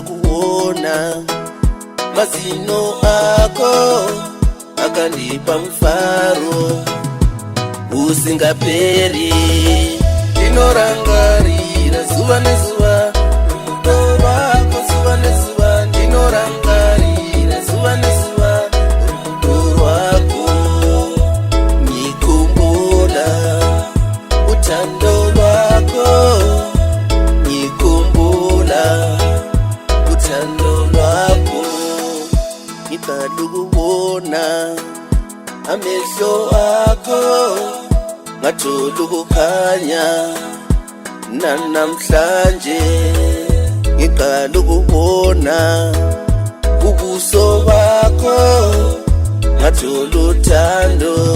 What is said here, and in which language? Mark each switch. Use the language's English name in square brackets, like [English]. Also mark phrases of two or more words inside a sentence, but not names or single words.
[Shona] kuona mazino ako akandipa mufaro usingaperi ndinorangarira zuva nezuva rudo rwako zuva nezuva ndinorangarira zuva nezuva rudo rwako [North Ndebele] nikumbula utando lwako nikumbula utando lwako nikadukubona amehlo akho ngatholukukanya nanamhlanje ngiqala ukubona ubuso bakho ngathola uthando